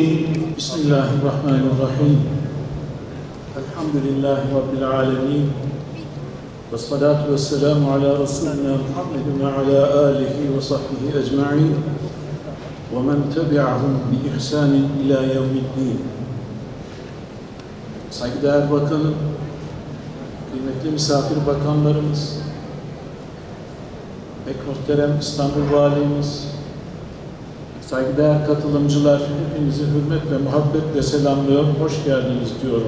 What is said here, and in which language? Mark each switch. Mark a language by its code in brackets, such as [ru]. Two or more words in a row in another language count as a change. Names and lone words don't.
[ar] بسم الله الرحمن الرحيم. الحمد لله رب العالمين والصلاة والسلام على رسولنا محمد وعلى آله وصحبه أجمعين ومن تبعهم بإحسان إلى يوم الدين. [tr] Saygıdeğer Bakanım, kıymetli misafir bakanlarımız, pek muhterem İstanbul Valimiz, saygıdeğer katılımcılar, hepinizi hürmet ve muhabbetle selamlıyorum, hoş geldiniz diyorum.